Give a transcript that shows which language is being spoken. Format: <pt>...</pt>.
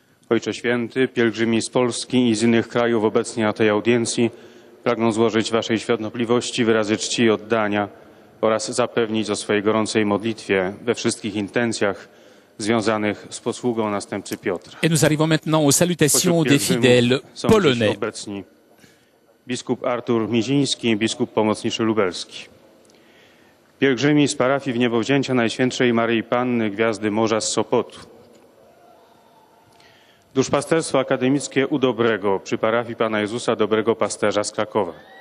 <pl>Ojcze Święty, pielgrzymi z Polski i z innych krajów obecni na tej audiencji pragną złożyć Waszej świątobliwości wyrazy czci i oddania oraz zapewnić o swojej gorącej modlitwie we wszystkich intencjach związanych z posługą następcy Piotra.</pl> <fr>Et nous arrivons maintenant aux salutations des fidèles</fr> <pl>są</pl> <fr>polonais.</fr> <pl>dziś obecni biskup Artur Miziński i biskup pomocniczy lubelski. Pielgrzymi z parafii Wniebowzięcia Najświętszej Maryi Panny Gwiazdy Morza z Sopotu. Duszpasterstwo akademickie U Dobrego przy parafii Pana Jezusa Dobrego Pasterza z Krakowa.</pl>